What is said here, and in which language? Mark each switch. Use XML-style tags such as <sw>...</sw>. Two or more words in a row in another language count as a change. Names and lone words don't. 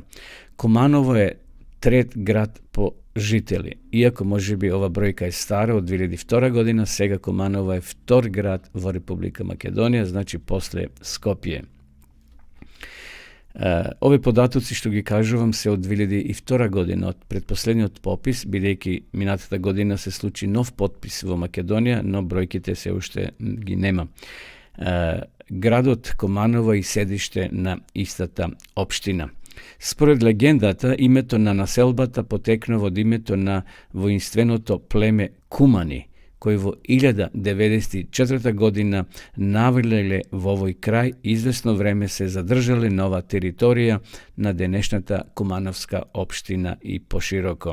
<mk>Kumanovo je tret grad po žitelji. Iako može bi ova brojka je stara od 2002. godina, sega Kumanovo je vtor grad v Republika Makedonija, znači posle Skopje. Ove podatoci što gi kažu vam se od 2002. godina, od predposlednji od popis, бидејќи минатата година се случи нов подпис во Македонија, но бројките се уште ги нема. Градот Kumanovo и седиште на истата општина. Според легендата, името на населбата потекнува од името на воинственото племе Кумани, кои во 1094 година наврлеле во овој крај, извесно време се задржале на ова територија на денешната Кумановска општина и пошироко.</mk>